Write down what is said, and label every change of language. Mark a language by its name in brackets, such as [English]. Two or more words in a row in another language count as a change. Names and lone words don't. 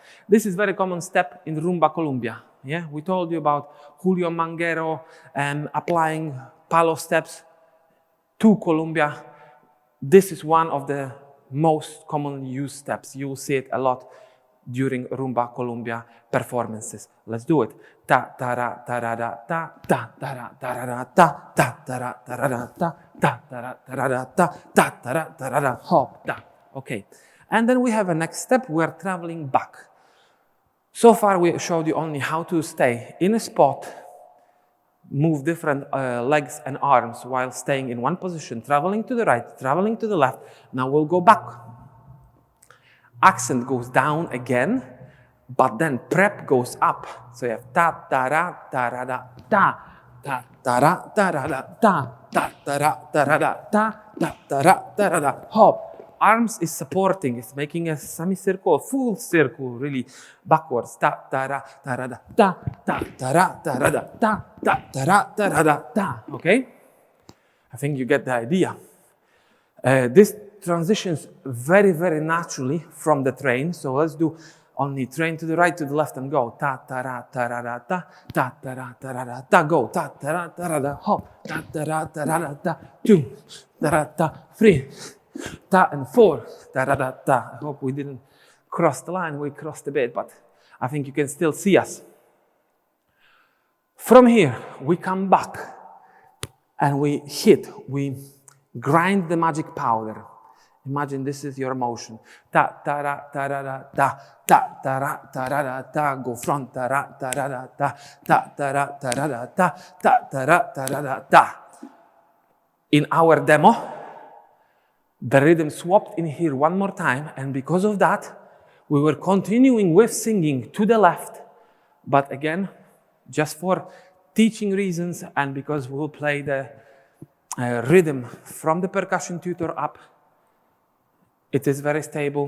[English] This is very common step in rumba Colombia. Yeah, we told you about Julio Manguero applying Palo steps to Colombia. This is one of the most commonly used steps. You will see it a lot during rumba Colombia performances. Let's do it. Ta ta ra ta ra da ta, ta ta ra ta ra da ta, ta ta ra ta ra da ta, ta ta ra ta ra da ta, ta ta ra ta ra da, hop, ta. Okay. And then we have a next step. We are traveling back. So far we showed you only how to stay in a spot, move different legs and arms while staying in one position, traveling to the right, traveling to the left. Now we'll go back. Accent goes down again, but then prep goes up. So you have ta ta ra ta ra da ta, ta ta ra ta ra da ta, ta ta ra ta ra da ta, ta ta ra ta ra da, hop. Arms is supporting, it's making a semicircle, a full circle, really backwards. Ta ta ra da ta, ta ta ra ta ra da ta, ta ta ra ta ra da ta. Okay? I think you get the idea. This transitions very, very naturally from the train. So let's do only train to the right, to the left, and go. Ta ta ra da ta, ta ta ra da ta, go. Ta ta ra da, hop. Ta ta ra da, 2, ta ra ta, 3. Ta and 4, ta ra da ta. I hope we didn't cross the line. We crossed a bit, but I think you can still see us. From here, we come back and we grind the magic powder. Imagine this is your motion. Ta ta ra ta ra da ta, ta ta ra da ta, go front ta ra da ta, ta ta ra da ta, ta ta ra da ta. In our demo, the rhythm swapped in here one more time, and because of that, we were continuing with singing to the left, but again, just for teaching reasons and because we'll play the rhythm from the percussion tutor up, it is very stable.